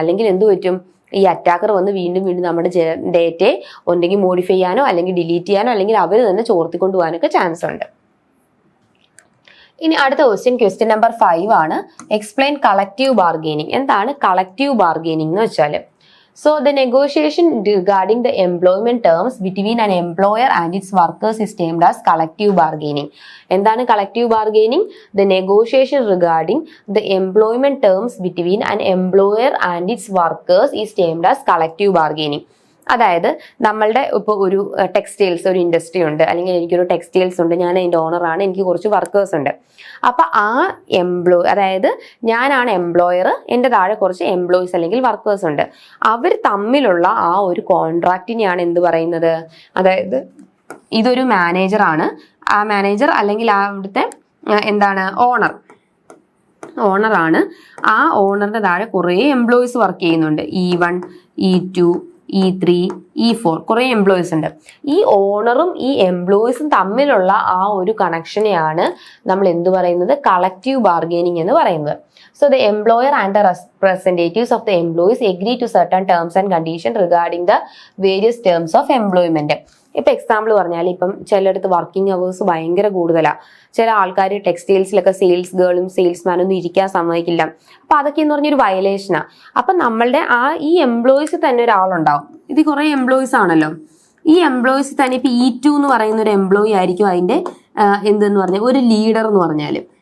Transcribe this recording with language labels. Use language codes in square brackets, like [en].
[ml] അല്ലെങ്കിൽ എന്ത് പറ്റും, ഈ അറ്റാക്കർ വന്ന് വീണ്ടും നമ്മുടെ ഡേറ്റയെ ഒന്നെങ്കിൽ മോഡിഫൈ ചെയ്യാനോ അല്ലെങ്കിൽ ഡിലീറ്റ് ചെയ്യാനോ അല്ലെങ്കിൽ അവർ തന്നെ ചോർത്തിക്കൊണ്ട് പോകാനൊക്കെ ചാൻസ് ഉണ്ട്. ഇനി അടുത്ത ക്വസ്റ്റ്യൻ നമ്പർ 5 ആണ്. [en] Explain collective bargaining. [ml] എന്താണ് കളക്റ്റീവ് ബാർഗെയിനിങ് എന്ന് വെച്ചാൽ? [en] So the negotiation regarding the employment terms between an employer and its workers is termed as collective bargaining. [ml] എന്താണ് [en] collective bargaining? The negotiation regarding the employment terms between an employer and its workers is termed as collective bargaining. [ml] അതായത് നമ്മളുടെ ഇപ്പോൾ ഒരു textiles ഒരു industry ഉണ്ട്, അല്ലെങ്കിൽ എനിക്കൊരു textiles ഉണ്ട്, ഞാൻ അതിൻ്റെ ഓണറാണ്, എനിക്ക് കുറച്ച് വർക്കേഴ്സ് ഉണ്ട്. അപ്പം ആ അതായത് ഞാനാണ് എംപ്ലോയർ, എൻ്റെ താഴെ കുറച്ച് എംപ്ലോയീസ് അല്ലെങ്കിൽ വർക്കേഴ്സ് ഉണ്ട്. അവർ തമ്മിലുള്ള ആ ഒരു കോൺട്രാക്റ്റിനെയാണ് എന്ത് പറയുന്നത്, അതായത് ഇതൊരു മാനേജറാണ്, ആ മാനേജർ അല്ലെങ്കിൽ അവിടുത്തെ എന്താണ് ഓണറാണ്. ആ ഓണറിൻ്റെ താഴെ കുറേ എംപ്ലോയീസ് വർക്ക് ചെയ്യുന്നുണ്ട്, E1 E2 E3 E4 കുറേ എംപ്ലോയീസ് ഉണ്ട്. ഈ ഓണറും ഈ എംപ്ലോയീസും തമ്മിലുള്ള ആ ഒരു കണക്ഷനെയാണ് നമ്മൾ എന്ത് പറയുന്നത്, കളക്റ്റീവ് ബാർഗെയിനിങ് എന്ന് പറയുന്നത്. [en] So the employer and the representatives of the employees agree to certain terms and conditions regarding the various terms of employment. [ml] ഇപ്പം എക്സാമ്പിൾ പറഞ്ഞാൽ, ഇപ്പം ചിലയിടത്ത് വർക്കിംഗ് അവേഴ്സ് ഭയങ്കര കൂടുതലാണ്. ചില ആൾക്കാർ ടെക്സ്റ്റൈൽസിലൊക്കെ സെയിൽസ് ഗേളും സെയിൽസ്മാനൊന്നും ഇരിക്കാൻ സമ്മതിക്കില്ല. അപ്പം അതൊക്കെ എന്ന് പറഞ്ഞൊരു വയലേഷനാണ്. അപ്പം നമ്മളുടെ ഈ എംപ്ലോയീസ് തന്നെ ഒരാളുണ്ടാവും. ഇത് കുറേ എംപ്ലോയീസ് ആണല്ലോ. ഈ എംപ്ലോയീസ് തന്നെ ഇപ്പം E2 എന്ന് പറയുന്ന ഒരു എംപ്ലോയി ആയിരിക്കും അതിൻ്റെ എന്തെന്ന് പറഞ്ഞാൽ ഒരു ലീഡർ എന്ന് പറഞ്ഞാൽ.